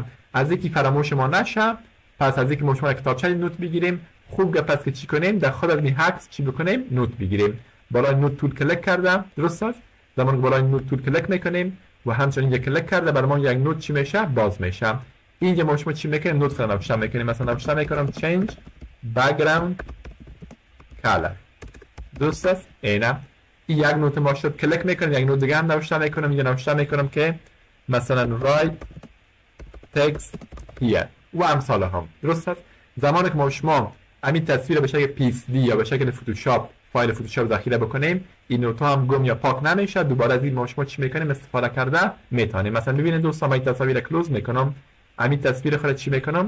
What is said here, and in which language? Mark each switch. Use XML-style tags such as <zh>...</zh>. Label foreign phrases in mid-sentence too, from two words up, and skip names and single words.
<fa>از اینکه فراموش ما نشه، پس از اینکه ما شما کتابچه نوت بگیریم، خوب گپ است که چی کنیم؟ در خود از این عکس چی بکنیم؟ نوت بگیریم. بالای</fa> <en>note tool</en> <fa>کلیک کردم، درست است؟ زمانی که بالای</fa> <en>note tool</en> <fa>کلیک میکنیم و همچنین یک کلیک کرده برام یک نوت چی میشه؟ باز میشه. اینجا ما شما چی میکنیم؟ نوت خود نوشته میکنیم. مثلا نوشته میکنم</fa> <en>change background color،</en> <fa>درست است؟ اینا این یک نوت ما شد. کلیک میکنم یک نوت دیگه هم نوشته میکنم. اینجا نوشته میکنم که مثلا</fa> <en>write text here</en> <fa>و امثال هم، درست است؟ زمانی که ما شما همین تصویر به شکل PSD یا به شکل فتوشاپ فایل فتوشاپ ذخیره بکنیم، این نوت هم گم یا پاک نمیشه. دوباره از این ما شما چی میکنیم؟ استفاده کرده میتونیم. مثلا ببینید دوستان، من این تصویر کلوز میکنم، همین تصویر خود چی میکنم؟</fa>